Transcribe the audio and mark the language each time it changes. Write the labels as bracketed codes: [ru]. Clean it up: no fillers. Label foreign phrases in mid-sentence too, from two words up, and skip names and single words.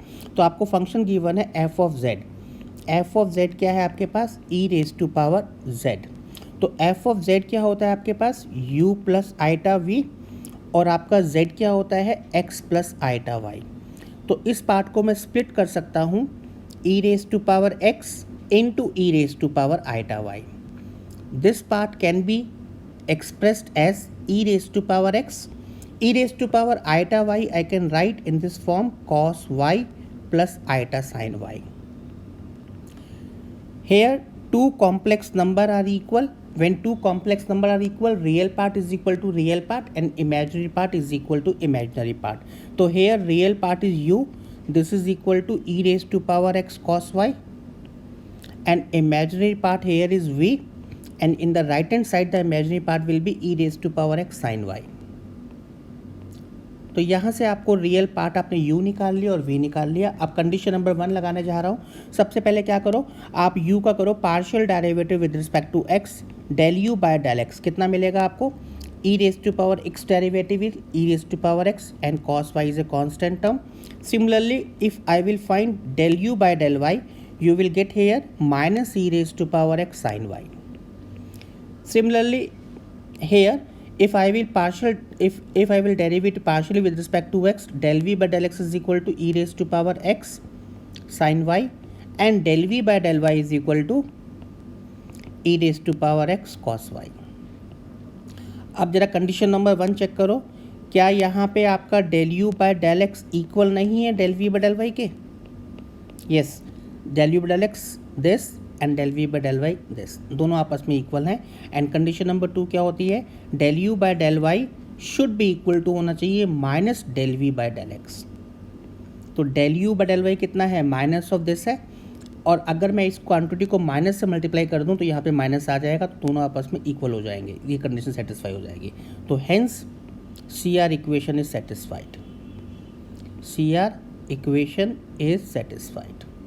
[hi] तो आपको [en] function given [hi] है [en] f of z. f of z [hi] क्या है आपके पास, [en] e raise to power z. [hi] तो [en] f of z [hi] क्या होता है आपके पास, [en] u plus iota v, [hi] और आपका जेड क्या होता है, [en] x plus iota y. [hi] तो इस पार्ट को मैं स्प्लिट कर सकता हूँ, [en] e raise to power x into e raise to power iota y. this part can be expressed as e raised to power x, e raised to power iota y I can write in this form cos y plus iota sin y. Here two complex number are equal. When two complex number are equal, real part is equal to real part and imaginary part is equal to imaginary part. So here real part is u, this is equal to e raised to power x cos y, and imaginary part here is v, and in the right hand side the imaginary part will be e raised to power x sin y. [hi] तो यहाँ से आपको [en] real part [hi] आपने u निकाल लिया और v निकाल लिया। अब [en] condition number 1 [hi] लगाने जा रहा हूँ। सबसे पहले क्या करो, आप u का करो [en] partial derivative with respect to x, del u by del x [hi] कितना मिलेगा आपको, [en] e raised to power x derivative is e raised to power x and cos y is a constant term. Similarly, if I will find del u by del y, you will get here minus e raised to power x sin y. Similarly, here if I will derive it partially with respect to x, del v by del x is equal to e raised to power x sin y, and del v by del y is equal to e raised to power x cos y. [hi] अब जरा [en] condition number 1 [hi] चेक करो, क्या यहाँ पे आपका [en] del u by del x [hi] इक्वल नहीं है [en] del v by del y [hi] के? यस, [en] del u by del x this and del v by del y this, [hi] दोनों आपस में इक्वल हैं। [en] and condition number 2 [hi] क्या होती है, [en] del u by del y should be equal to [hi] होना चाहिए [en] minus del v by del x. [hi] तो del u by del y कितना है, [en] minus of this [hi] है, और अगर मैं इस क्वांटिटी को माइनस से मल्टीप्लाई कर दूं तो यहाँ पे माइनस आ जाएगा, तो दोनों आपस में इक्वल हो जाएंगे, ये [en] condition satisfy [hi] हो जाएगी। [en] तो hence CR equation is satisfied, CR equation is satisfied.